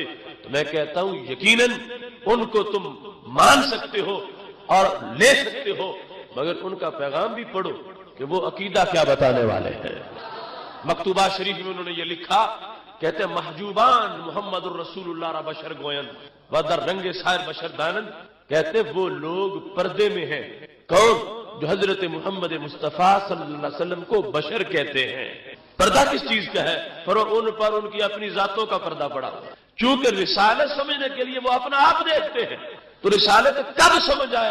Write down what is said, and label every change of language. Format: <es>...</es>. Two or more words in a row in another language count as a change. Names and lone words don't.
<ur>تو میں کہتا ہوں یقیناً ان کو تم مان سکتے ہو اور لے سکتے ہو مگر ان کا پیغام بھی پڑھو کہ وہ عقیدہ کیا بتانے والے ہیں. مکتوبہ شریف میں انہوں نے یہ لکھا، کہتے ہیں</ur> <fa>محجوبان محمد الرسول اللہ را بشر گوین و در رنگ سائر بشر دانند.</fa> <ur>کہتے وہ لوگ پردے میں ہیں. کون؟ جو حضرت محمد مصطفیٰ صلی اللہ علیہ وسلم کو بشر کہتے ہیں. پردہ کس چیز کا ہے؟ ان پر ان کی اپنی ذاتوں کا پردہ پڑا. چونکہ رسالت سمجھنے کے لیے وہ اپنا آپ دیکھتے ہیں، تو رسالت کب سمجھ آئے؟</ur>